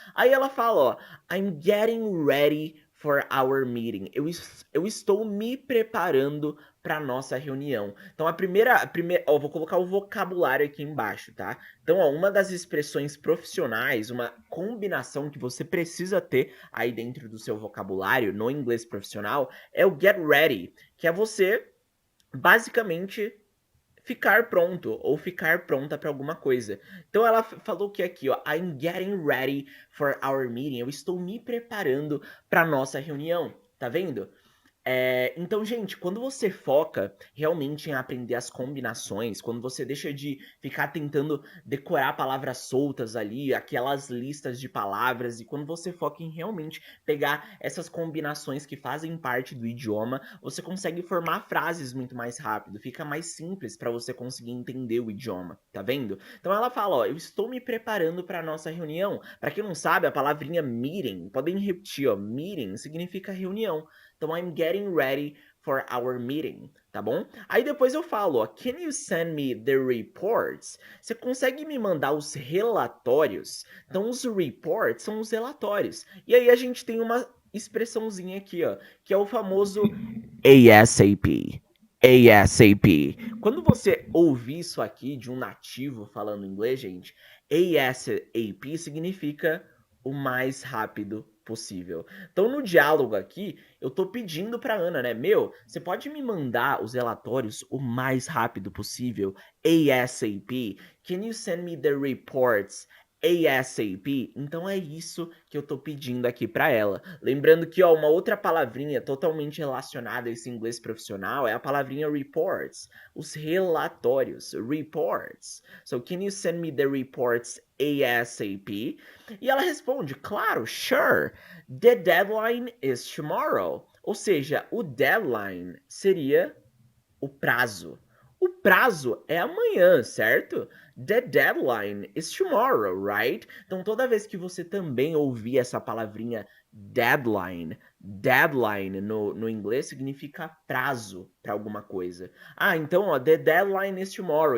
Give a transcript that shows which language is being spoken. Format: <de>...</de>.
<pt>Aí ela fala, ó,</pt> <en>I'm getting ready for our meeting.</en> <pt>Eu estou me preparando para nossa reunião. Então ó, vou colocar o vocabulário aqui embaixo, tá? Então, ó, uma das expressões profissionais, uma combinação que você precisa ter aí dentro do seu vocabulário no inglês profissional é o get ready, que é você basicamente ficar pronto ou ficar pronta para alguma coisa. Então ela falou que aqui, ó,</pt> <en>I'm getting ready for our meeting.</en> <pt>Eu estou me preparando para nossa reunião. Tá vendo? Então, gente, quando você foca realmente em aprender as combinações, quando você deixa de ficar tentando decorar palavras soltas ali, aquelas listas de palavras, e quando você foca em realmente pegar essas combinações que fazem parte do idioma, você consegue formar frases muito mais rápido, fica mais simples para você conseguir entender o idioma, tá vendo? Então ela fala, ó, eu estou me preparando para nossa reunião. Para quem não sabe, a palavrinha meeting, podem repetir, ó, meeting significa reunião.</pt> <en>Então, I'm getting ready for our meeting,</en> <pt>tá bom? Aí depois eu falo, ó,</pt> <en>can you send me the reports?</en> <pt>Você consegue me mandar os relatórios? Então, os reports são os relatórios. E aí a gente tem uma expressãozinha aqui, ó, que é o famoso ASAP. ASAP. Quando você ouvir isso aqui de um nativo falando inglês, gente, ASAP significa o mais rápido possível. Então, no diálogo aqui, eu tô pedindo pra Ana, né? Meu, você pode me mandar os relatórios o mais rápido possível?</pt> <en>ASAP. Can you send me the reports ASAP?</en> <pt>Então é isso que eu tô pedindo aqui pra ela. Lembrando que, ó, uma outra palavrinha totalmente relacionada a esse inglês profissional é a palavrinha reports. Os relatórios. Reports.</pt> <en>So, can you send me the reports ASAP?</en> <pt>E ela responde, claro,</pt> <en>sure. The deadline is tomorrow.</en> <pt>Ou seja, o deadline seria o prazo. O prazo é amanhã, certo?</pt> <en>The deadline is tomorrow, right?</en> <pt>Então, toda vez que você também ouvir essa palavrinha deadline no inglês significa prazo para alguma coisa. Ah, então, ó,</pt> <en>the deadline is tomorrow.</en>